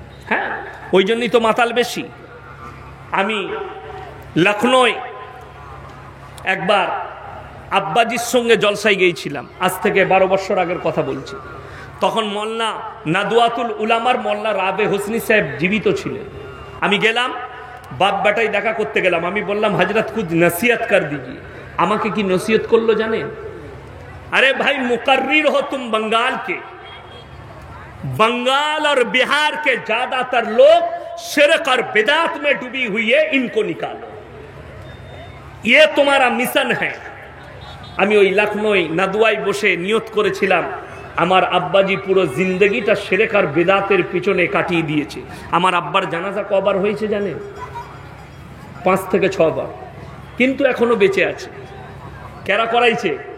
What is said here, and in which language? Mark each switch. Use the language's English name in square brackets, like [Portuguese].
[Bangla] হ্যাঁ, ওই জন্যই তো মাতাল বেশি। আমি লখনৌয় একবার আব্বাজির সঙ্গে জলসায় গিয়েছিলাম, আজ থেকে 12 বছর আগের কথা বলছি। তখন মোল্লা নাদওয়াতুল উলামার মোল্লা রাবে হোসনি সাহেব জীবিত ছিলেন। আমি গেলাম, বাপ বেটাই দেখা করতে গেলাম। আমি বললাম, [Hindi] হজরত কুछ नसीहत कर दीजिए। [Bangla] আমাকে কি নসিহত করলো জানেন? [Hindi] अरे भाई मुकर्रिर हो तुम बंगाल के, बंगाल और बिहार के ज्यादातर लोग शिरक और बिदात में डूबी हुई है, इनको निकालो, ये तुम्हारा मिशन है। [Bangla] আমি ওই লখনৌয় নাদওয়ায় বসে নিয়ত করেছিলাম, আমার আব্বাজি পুরো জিন্দগিটা শিরক আর বিদাতের পিছনে কাটিয়ে দিয়েছে। আমার আব্বার জানাজা কবার হয়েছে জানেন? 5 থেকে 6 বার, কিন্তু এখনো বেঁচে আছে। কেরা করাইছে?